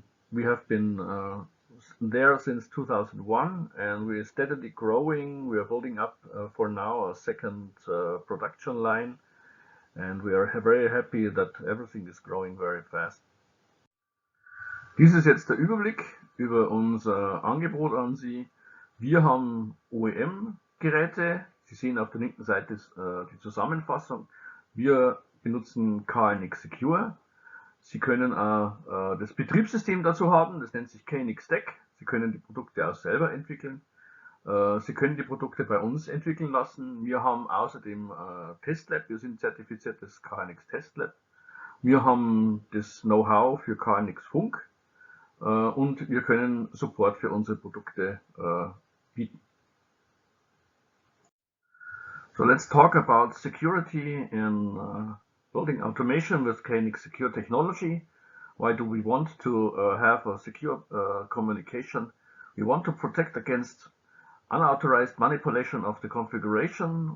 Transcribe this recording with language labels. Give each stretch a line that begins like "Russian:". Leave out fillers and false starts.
English: We have been there since 2001, and we are steadily growing. We are building up for now a 2nd production line, and we are very happy that everything is growing very fast.
German: Dies ist jetzt der Überblick über unser Angebot an Sie. Wir haben OEM-Geräte. Sie sehen auf der linken Seite die Zusammenfassung. Wir benutzen KNX Secure. Sie können das Betriebssystem dazu haben, das nennt sich KNX Stack. Sie können die Produkte auch selber entwickeln. Sie können die Produkte bei uns entwickeln lassen. Wir haben außerdem Testlab, wir sind zertifiziertes KNX Testlab. Wir haben das Know-how für KNX Funk und wir können Support für unsere Produkte bieten.
English: So let's talk about security in building automation with KNX Secure technology. Why do we want to have a secure communication? We want to protect against unauthorized manipulation of the configuration.